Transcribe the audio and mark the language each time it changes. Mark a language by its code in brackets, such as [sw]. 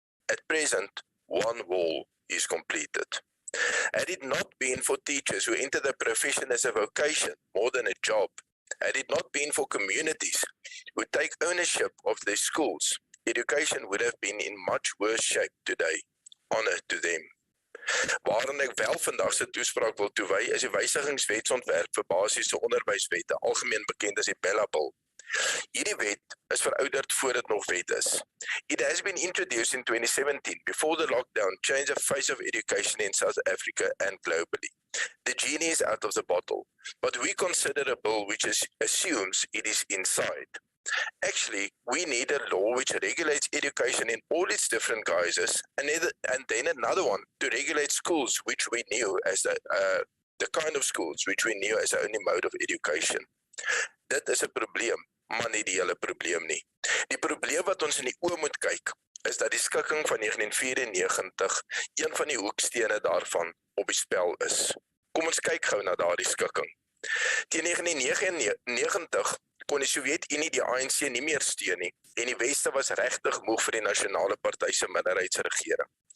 [en] At present, 1 wall is completed. Had it not been for teachers who enter the profession as a vocation more than a job, had it not been for communities who take ownership of their schools, education would have been in much worse shape today. Honor to them. [af] Waarin ek wel vandag se toespraak wil toewy is die wysigingswetsontwerp vir basiese onderwyswette, algemeen bekend as die Bella Bill. Hierdie wet is verouderd voor dit nog wet is. [en] It has been introduced in 2017 before the lockdown changed the face of education in South Africa and globally. The genie is out of the bottle, but we consider a bill which assumes it is inside. Actually, we need a law which regulates education in all its different guises, and then another one to regulate schools which we knew as the kind of schools which we knew as the only mode of education. [af] Dit is 'n probleem, maar nie die hele probleem nie. Die probleem wat ons in die oë moet kyk, is dat die skikking van 1994 een van die hoekstene daarvan op die spel is. Kom ons kyk gou na daardie skikking. Teen 1999 kon die Sowjetunie die ANC nie meer steun nie en die Weste was regtig moeg vir die nasionale party se minderheidsregering.